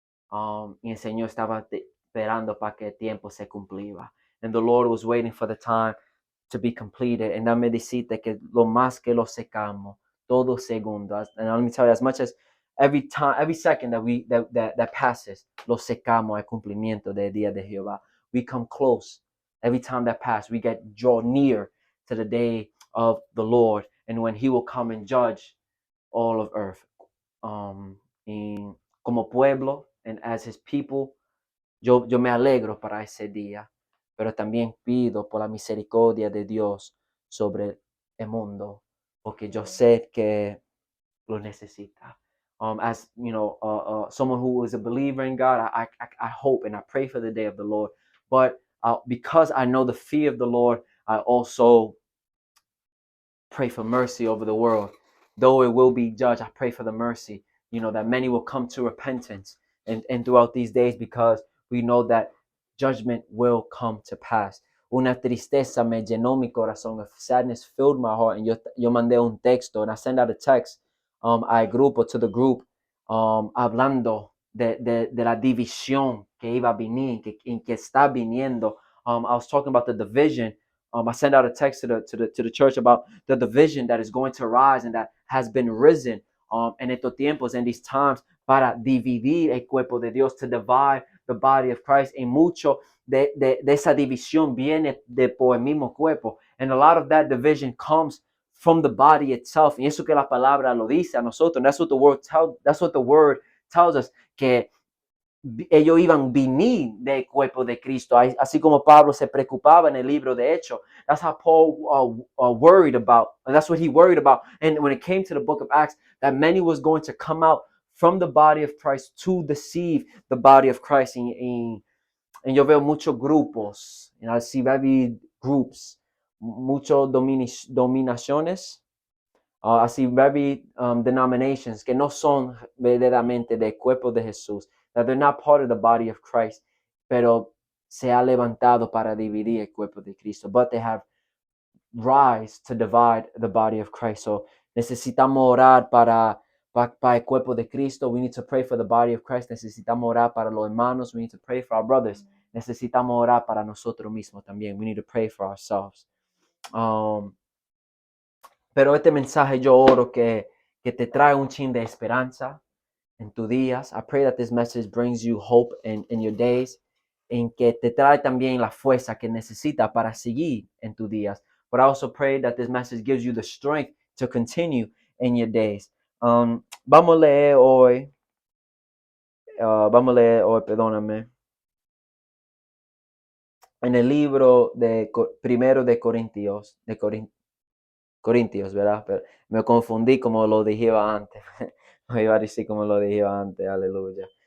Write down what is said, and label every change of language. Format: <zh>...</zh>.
<es>Y el Señor estaba esperando para que el tiempo se cumpliera.</es> <en>And the Lord was waiting for the time to be completed.</en> <es>And dame decirte que lo más que lo secamos, todo segundo.</es> <en>And let me tell you, as much as every time, every second that passes,</en> <es>lo secamos al cumplimiento del día de Jehová.</es> <en>We come close. Every time that passes, we draw near to the day of the Lord, and when He will come and judge all of earth.</en> <es>Y como pueblo,</es> <en>and as His people,</en> <es>yo me alegro para ese día, pero también pido por la misericordia de Dios sobre el mundo, porque yo sé que lo necesita.</es> <en>As you know, someone who is a believer in God, I hope and I pray for the day of the Lord. But because I know the fear of the Lord, I also pray for mercy over the world. Though it will be judged, I pray for the mercy, that many will come to repentance and throughout these days, because we know that judgment will come to pass.</en> <es>Una tristeza me llenó mi corazón.</es> <en>Sadness filled my heart.</en> <es>And yo mandé un texto,</es> <en>and I sent out a text</en> <es>al grupo,</es> <en>to the group,</en> <es>hablando de la división que iba a venir, que está viniendo.</es> <en>I was talking about the division. I sent out a text to the church about the division that is going to rise and that has been risen</en> <es>en estos tiempos,</es> <en>in these times,</en> <es>para dividir el cuerpo de Dios,</es> <en>to divide the body of Christ.</en> <es>Y mucho de esa división viene de por el mismo cuerpo.</es> <en>And a lot of that division comes from the body itself.</en> <es>Y eso que la palabra lo dice a nosotros.</es> <en>That's what the word tells us,</en> <es>que ellos iban a venir del cuerpo de Cristo, así como Pablo se preocupaba en el libro de Hechos.</es> <en>That's how Paul worried about, and that's what he worried about. And when it came to the book of Acts, that many was going to come out from the body of Christ to deceive the body of Christ.</en> <es>y yo veo muchos grupos,</es> <en>and I see very groups,</en> <es>muchos dominaciones, así</es> <en>very denominations</en> <es>que no son verdaderamente del cuerpo de Jesús,</es> <en>that they're not part of the body of Christ,</en> <es>pero se ha levantado para dividir el cuerpo de Cristo,</es> <en>but they have rise to divide the body of Christ.</en> <es>So necesitamos orar para el cuerpo de Cristo.</es> <en>We need to pray for the body of Christ.</en> <es>Necesitamos orar para los hermanos.</es> <en>We need to pray for our brothers.</en> <es>Necesitamos orar para nosotros mismos también.</es> <en>We need to pray for ourselves.</en> <es>Pero este mensaje yo oro que te trae un chin de esperanza en tus días.</es> <en>I pray that this message brings you hope in your days.</en> <es>En que te trae también la fuerza que necesita para seguir en tus días.</es> <en>But I also pray that this message gives you the strength to continue in your days.</en> <es>Vamos a leer hoy, perdóname, en el libro de primero de Corintios, Corintios, ¿verdad? Pero me confundí como lo dije antes. Me iba a decir como lo dije antes, aleluya.</es>